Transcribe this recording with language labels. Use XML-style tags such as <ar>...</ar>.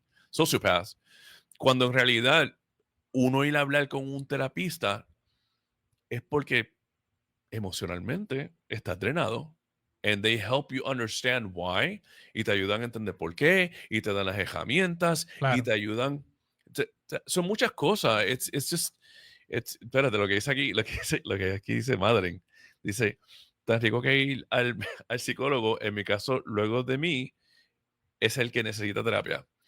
<es>sociopaths, cuando en realidad uno ir a hablar con un terapista es porque emocionalmente estás drenado.</es> <en>And they help you understand why.</en> <es>Y te ayudan a entender por qué. Y te dan las herramientas. Y Claro. te ayudan. Son muchas cosas.</es> <en>It's just.</en> <es>Espérate, lo que dice aquí, lo que aquí dice Madren. Dice, tan rico que ir al psicólogo, en mi caso, luego de mí, es el que necesita terapia.</es>